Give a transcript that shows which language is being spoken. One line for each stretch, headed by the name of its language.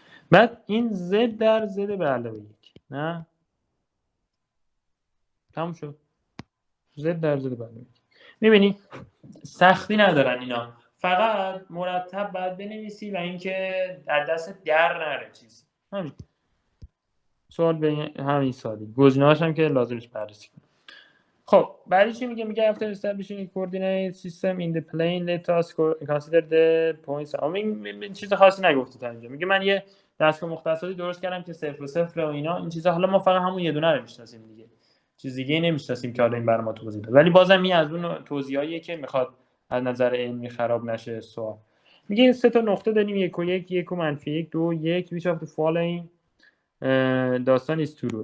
Persian: بعد این z در z به علاوه 1. نه تموم شد. z در z به علاوه 1. میبینی سختی ندارن اینا، فقط مرتب باید بنویسی و اینکه در دست در نره چیز. همین سوال به همین سادگی. گزینه‌هاش هم که لازمش بررسی کنیم. خب بعدی چی میگه
English: after establishing a coordinate system in the plane let us consider the points.
Persian: این چیز خاصی نگفته تا اینجا. میگه من یه دستگاه مختصاتی درست کردم که 0 و 0 و اینا این چیزا، حالا ما فقط همون یه دونه رو میشناسیم دیگه، چیز دیگه نمیشناسیم که حالا این برای ما توضیح بده، ولی بازم این از اون توضیحاییه که میخواد از نظر علمی خراب نشه سوال. میگه سه تا نقطه داریم، 1 و 1 1 و منفی 1 2 1
English: which of the following
Persian: داستان is true.